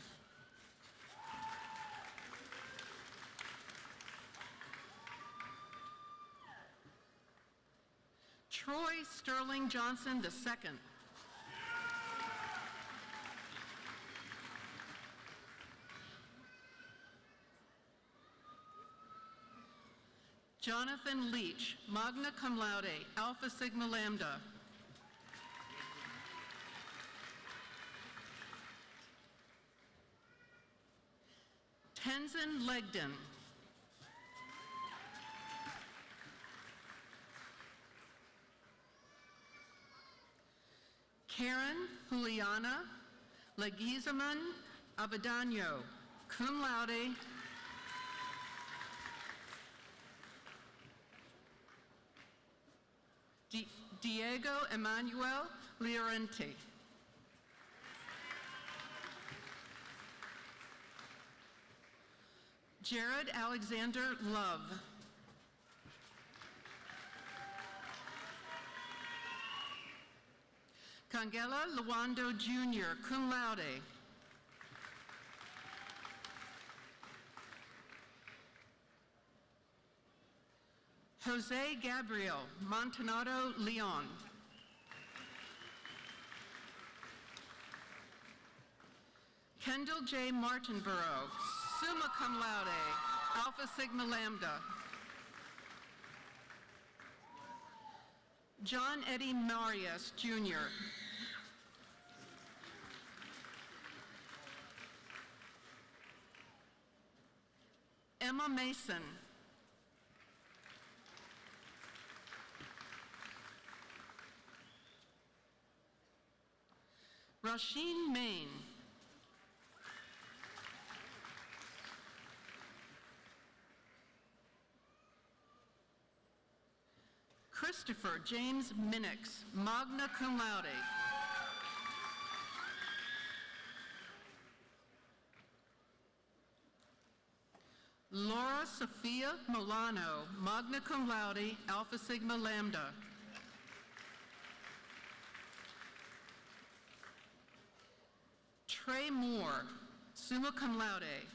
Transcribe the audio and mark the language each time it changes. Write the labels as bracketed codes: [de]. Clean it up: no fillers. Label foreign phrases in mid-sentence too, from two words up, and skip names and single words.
[en] Troy Sterling Johnson II. Jonathan Leach, magna cum laude, Alpha Sigma Lambda. Tenzin Legdon. Karen Juliana Leguizamon Avadano, cum laude. Diego Emmanuel Llorente. Jared Alexander Love. Cangela Luando Jr., cum laude. Jose Gabriel Montanado Leon. Kendall J. Martinborough, summa cum laude, Alpha Sigma Lambda. John Eddie Marias, Jr. Emma Mason. Rasheen Main. Christopher James Minix, magna cum laude. Laura Sophia Milano, magna cum laude, Alpha Sigma Lambda. Trey Moore, summa cum laude.